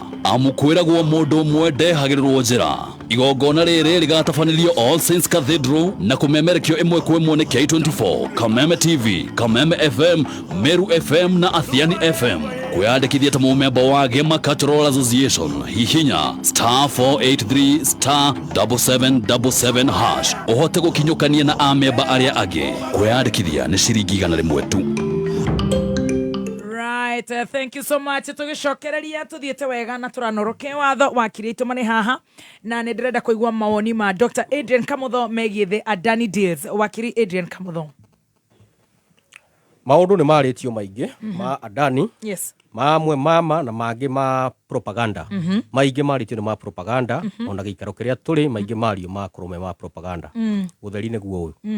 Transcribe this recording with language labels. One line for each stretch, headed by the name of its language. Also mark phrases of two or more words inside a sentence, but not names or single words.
Kikuyu: Amukwĩragwo mũndũ ũmwe ndehagĩrĩrwo njĩra. Igongona rĩrĩ rĩgatabanĩrio All Saints Cathedral na kũmemerekio ĩmwe kwa ĩmwe nĩ K24, Kameme TV, Kameme FM, Meru FM na Athiani FM. Kwĩyandĩkithia ta mũmemba wa Gĩama Cultural Association hihinya *483 *7777# ũhote gũkinyũkania na amemba arĩa angĩ. Kwĩyandĩkithia nĩ ciringi 100 tu.
English: Right, thank you so much.
Kikuyu: Tũgĩcokereria tũthiĩte wega na tũranoroke watho wakiri aitũ marĩ haha na nĩ ndĩrenda kũigua mawoni ma Dr. Adrian Kamotho megiĩ
English: the Adani deals.
Kikuyu: Wakiri Adrian Kamotho. Maũndũ nĩ marĩtio maingĩ ma Adani. Yes. Mamwe mama na mangĩ ma propaganda. Maingĩ marĩtio nĩ ma propaganda, ona gĩikaro kĩrĩa tũrĩ maingĩ mario ma kũrũme ma propaganda. Ũtheri nĩguo ũyũ.